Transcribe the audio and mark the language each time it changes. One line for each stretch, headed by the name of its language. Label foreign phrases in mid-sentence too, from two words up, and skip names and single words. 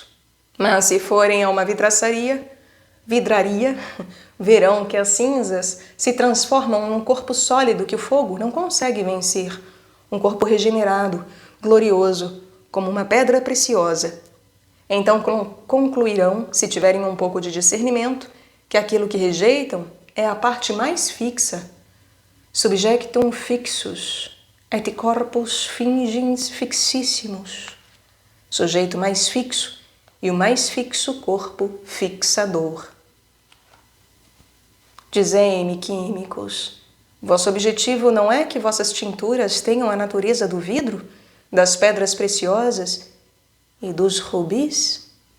Portuguese: Mas se forem a uma vidraria, verão que as cinzas se transformam num corpo sólido que o fogo não consegue vencer, um corpo regenerado, glorioso, como uma pedra preciosa. Então concluirão, se tiverem um pouco de discernimento, que aquilo que rejeitam é a parte mais fixa.
Latin: Subjectum fixus, et corpus fingens fixíssimos.
Portuguese: Sujeito mais fixo e o mais fixo corpo fixador. Dizei-me, químicos, vosso objetivo não é que vossas tinturas tenham a natureza do vidro, das pedras preciosas e dos rubis?